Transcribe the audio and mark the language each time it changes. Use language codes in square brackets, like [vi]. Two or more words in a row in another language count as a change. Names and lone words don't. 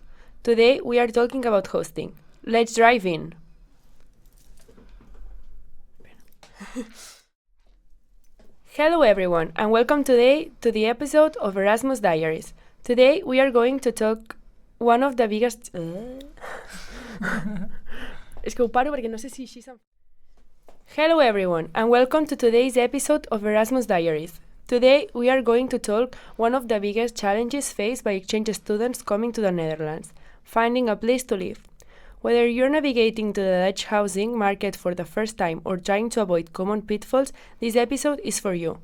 [en] Today we are talking about hosting. Let's dive in! Hello everyone and welcome today to the episode of Erasmus Diaries. Today we are going to talk one of the biggest... [ca] És que ho paro perquè no sé si així se'm... [en] Hello everyone and welcome to today's episode of Erasmus Diaries. Today we are going to talk one of the biggest challenges faced by exchange students coming to the Netherlands, finding a place to live. Whether you're navigating to the Dutch housing market for the first time or trying to avoid common pitfalls, this episode is for you.